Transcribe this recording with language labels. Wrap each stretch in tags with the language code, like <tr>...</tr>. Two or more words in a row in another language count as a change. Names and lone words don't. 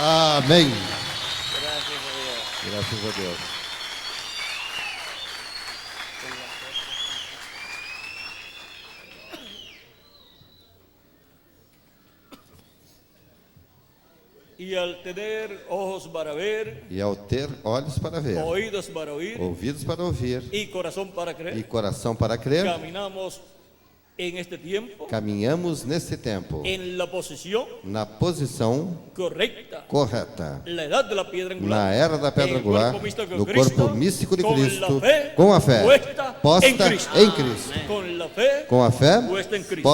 <pt>Amém. Graças a Deus.</pt> <es>Y al tener ojos para ver,</es> <pt>E ao ter olhos para ver,</pt> <es>oídos para oír</es> <pt>ouvidos para ouvir</pt> <es>y corazón para</es> <pt>e</pt> <es>creer,</es> <pt>coração para crer,</pt> <es>caminamos en este tiempo</es> <pt>caminhamos nesse tempo</pt> <es>en la posición</es> <pt>na posição</pt> <es>correcta,</es> <pt>correta,</pt> <es>la edad de la piedra angular,</es> <pt>na era da pedra</pt> <es>en el</es> <pt>angular,</pt> <es>cuerpo místico de</es> <pt>no</pt> <es>Cristo,</es> <pt>corpo místico de</pt> <es>con</es> <pt>Cristo,</pt> <es>la fe</es> <pt>com a fé</pt> <es>puesta en</es> <pt>posta</pt> <es>Cristo.</es> <pt>em Cristo,</pt> <es>Con la fe</es> <pt>com a fé</pt> <es>puesta en Cristo,</es>